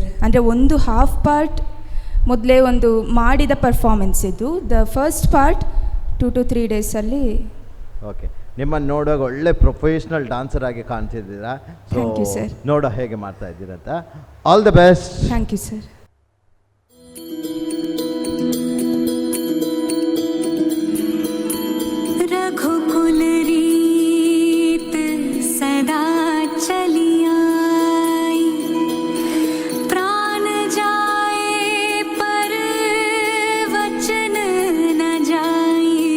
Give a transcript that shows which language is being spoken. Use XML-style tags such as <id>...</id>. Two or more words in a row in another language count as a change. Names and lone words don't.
<kn>ಅಂದರೆ ಒಂದು</kn> <en>half part</en> <kn>ಮೊದಲೇ ಒಂದು ಮಾಡಿದ ಪರ್ಫಾರ್ಮೆನ್ಸ್ ಇದು.</kn> <en>the first part 2 to 3 ಡೇಸಲ್ಲಿ.</en> <kn>ಓಕೆ, ನಿಮ್ಮನ್ನು ನೋಡುವಾಗ ಒಳ್ಳೆ</kn> <en>professional dancer</en> <kn>ಆಗಿ ಕಾಣ್ತಿದ್ದೀರಾ. ಸೊ ನೋಡೋ ಹೇಗೆ ಮಾಡ್ತಾ ಇದ್ದೀರಾ ಅಂತ.</kn> <en>all the best. thank you sir.</en> <hi>रघुकुल रीत सदा चली आई, प्राण जाए पर वचन न जाए।</hi>